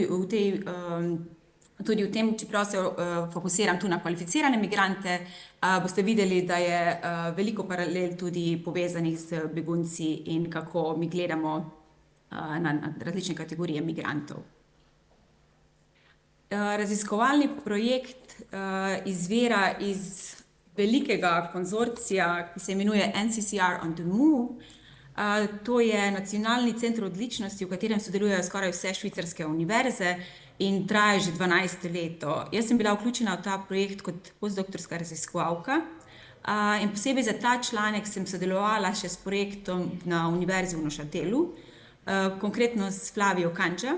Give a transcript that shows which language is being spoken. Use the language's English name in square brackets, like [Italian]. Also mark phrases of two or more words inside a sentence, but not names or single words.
[Slovenian] tudi v tem, čeprav se fokusiram tu na kvalificirane migrante, boste videli, da je veliko paralel tudi povezanih z begunci in kako mi gledamo na različne kategorije migrantov. Raziskovalni projekt izvira iz velikega konzorcija, ki se imenuje NCCR on the Move. To je nacionalni center odličnosti, v katerem sodelujejo skoraj vse švicarske univerze in traja že 12 leto. Jaz sem bila vključena v ta projekt kot postdoktorska raziskovalka in posebej za ta članek sem sodelovala še s projektom na Univerzi v Neuchâtelu, konkretno s Flavijo Kanča.